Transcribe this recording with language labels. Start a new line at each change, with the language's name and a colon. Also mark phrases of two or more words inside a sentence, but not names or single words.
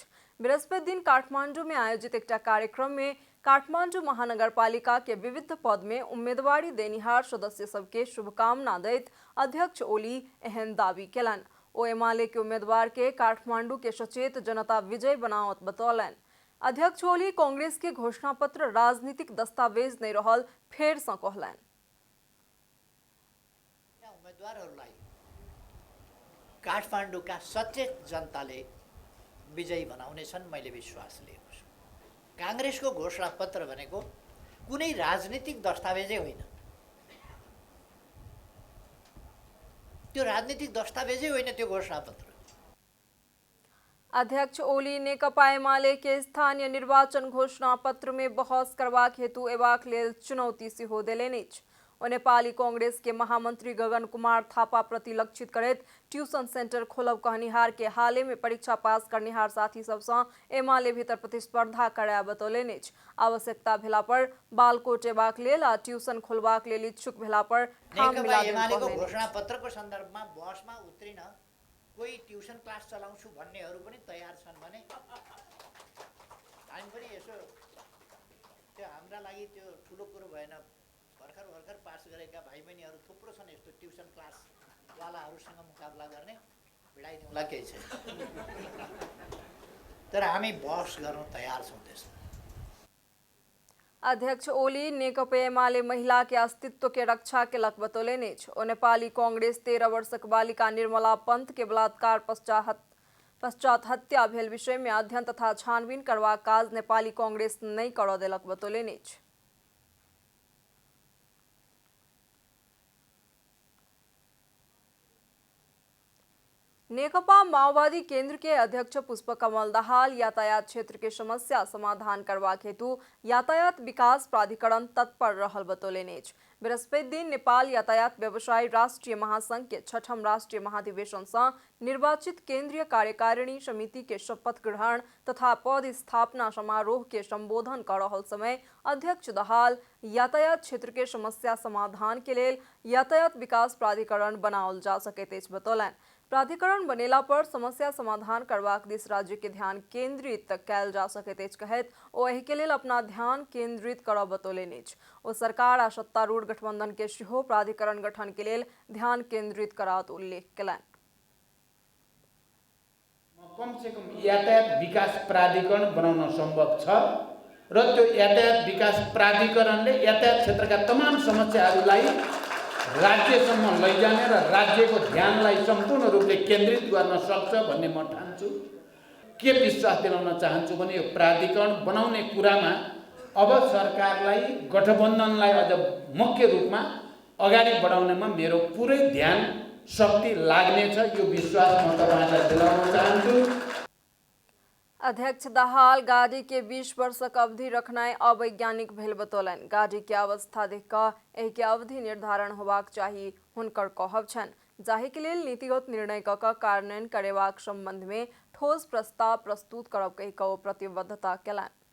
Maithili: बृहस्पति दिन काठमांडू में आयोजित एक कार्यक्रम में काठमांडू महानगरपालिका के विविध पद में उम्मीदवारी देनिहार सदस्य सबके शुभकामना दैत अध्यक्ष ओली एहन दावी केलन। ओ एमाले के उम्मीदवार के काठमांडू के सचेत जनता विजय बनावत बतौलन। अध्यक्ष ओली कांग्रेस के घोषणा पत्र राजनीतिक दस्तावेज नहीं रहल फेर सँ कहलन।
Nepali: उम्मेदवारहरूलाई काठमाडौँका सचेत जनताले विजयी बनाउनेछन् मैले विश्वास लिएको छु। कांग्रेसको घोषणा पत्र भनेको कुनै राजनीतिक दस्तावेजै होइन। त्यो राजनीतिक दस्तावेजै होइन त्यो घोषणा पत्र।
Maithili: अध्यक्ष ओली नेकपा एमाले के स्थानीय निर्वाचन घोषणा पत्र में बहस करबाक हेतु एबाक लेल चुनौती सेहो देलनि अछि। ओ नेपाली कांग्रेस के महामंत्री गगन कुमार थापा प्रति लक्षित करैत
English: tuition center
Maithili: खोलब कहनिहार के हाले में परीक्षा पास करनिहार साथी सबसँ एमाले भीतर प्रतिस्पर्धा कराय बतौलनि अछि। आवश्यकता भेला पर बालकोट एबाक लेल आ ट्यूशन खोलबाक लेल इच्छुक भेला पर ठाम मिला
Nepali: एमालेको घोषणा पत्रको सन्दर्भमा बसमा उत्रिन कोही
English: tuition class
Nepali: चलाउँछु भन्नेहरू पनि तयार छन् भने हामी पनि यसो त्यो हाम्रा लागि त्यो ठुलो कुरो भएन। भर्खर पास गरेका भाइ बहिनीहरू थुप्रो छन् यस्तो
English: tuition class
Nepali: वालाहरूसँग मुकाबला गर्ने, भिडाइदिउँला केही छैन। तर हामी बहस गर्न तयार छौँ त्यसमा।
Maithili: अध्यक्ष ओली नेकपा एमाले महिला के अस्तित्व के रक्षा केलक बतौलनि अछि। ओ नेपाली कांग्रेस 13 वर्षक बालिका निर्मला पंत के बलात्कार पश्चात हत्या भेल विषय में अध्ययन तथा छानबीन करबाक काज नेपाली कांग्रेस नहीं करऽ देलक बतौलनि अछि। नेकपा माओवादी केंद्र के अध्यक्ष पुष्पकमल दाहाल यातायात क्षेत्र के समस्या समाधान करबाक हेतु यातायात विकास प्राधिकरण तत्पर रहल बतौलनि अछि। बृहस्पति दिन नेपाल यातायात व्यवसायी राष्ट्रीय महासंघ के 6ठम राष्ट्रीय महाधिवेशन सँ निर्वाचित केंद्रीय कार्यकारिणी समिति के शपथ ग्रहण तथा पद स्थापना समारोह के संबोधन कर रहल समय अध्यक्ष दाहाल यातायात क्षेत्र के समस्या समाधान के लेल यातायात विकास प्राधिकरण बनाओल जा सकैत अछि बतौलनि। प्राधिकरण बनेला पर समस्या समाधान करबाक दिस राज्य के ध्यान केंद्रित कयल जा सकैत अछि कहैत ओ एहि के लेल अपना ध्यान केंद्रित करब बतौलनि अछि। ओ सरकार आ सत्तारूढ़ गठबंधन के सेहो प्राधिकरण गठन के लेल ध्यान केंद्रित करात उल्लेख केलनि।
Nepali: कम से कम यातायात विकास प्राधिकरण बनाउन सम्भव छ र त्यो यातायात विकास प्राधिकरणले यातायात क्षेत्रका तमाम समस्याहरूलाई राज्यसम्म लैजाने र राज्यको ध्यानलाई सम्पूर्ण रूपले केन्द्रित गर्न सक्छ भन्ने म ठान्छु। के विश्वास दिलाउन चाहन्छु भने यो प्राधिकरण बनाउने कुरामा अब सरकारलाई गठबन्धनलाई अझ मुख्य रूपमा अगाडि बढाउनेमा मेरो पुरै ध्यान शक्ति लाग्नेछ, यो विश्वास म तपाईँलाई दिलाउन चाहन्छु।
Maithili: अध्यक्ष दाहाल गाड़ी के 20 वर्षक अवधि रखनाई अवैज्ञानिक भेल बतौलन। गाड़ी के अवस्था देख कऽ एहि के अवधि निर्धारण होबाक चाही हुनकर कहब छनि, जाहि के लेल नीतिगत निर्णय कऽ कऽ कार्यान्वयन करेबाक संबंध में ठोस प्रस्ताव प्रस्तुत करब कहि कऽ ओ प्रतिबद्धता केलनि।